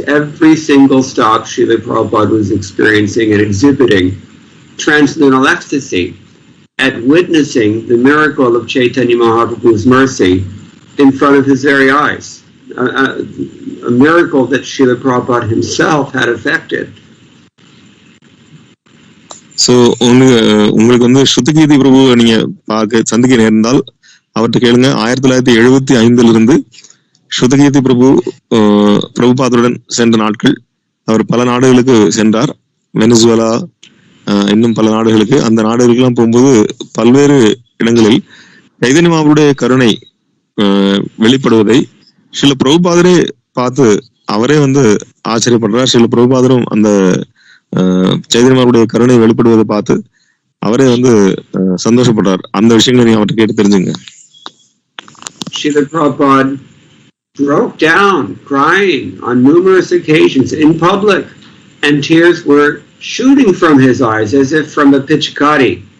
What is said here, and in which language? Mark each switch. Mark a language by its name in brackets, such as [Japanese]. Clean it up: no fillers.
[English] Every single stop, Srila Prabhupada was experiencing and exhibiting transcendental ecstasy at witnessing the miracle of Chaitanya Mahaprabhu's mercy in front of his very eyes. A miracle that Srila Prabhupada himself had effected. [Tamil] So உங்களுக்கு வந்து ஸ்ருதகீதி பிரபு நீங்க சந்திக்க நேர்ந்தால் அவர்கிட்ட கேளுங்க. 1975 ஸ்ருதகீதி பிரபு பிரபுபாதருடன் சென்ற நாட்கள். அவர் பல நாடுகளுக்கு சென்றார், வெனிசுவேலா, இன்னும் பல நாடுகளுக்கு. அந்த நாடுகளுக்கெல்லாம் போகும்போது பல்வேறு இடங்களில் சைதன்ய மகாபிரபுடைய கருணை வெளிப்படுவதை ஸ்ரீல பிரபுபாதரே பார்த்து அவரே வந்து ஆச்சரியப்படுறார். ஸ்ரீல பிரபுபாதரும் அந்த சைதன்ய மகாபிரபுடைய கருணை வெளிப்படுவதை பார்த்து அவரே வந்து சந்தோஷப்படுறார். அந்த விஷயங்களை நீங்க அவர்கிட்ட கேட்டு தெரிஞ்சுங்க. [English] Srila Prabhupada broke down crying on numerous occasions in public, and tears were shooting from his eyes as if from a pitchkari.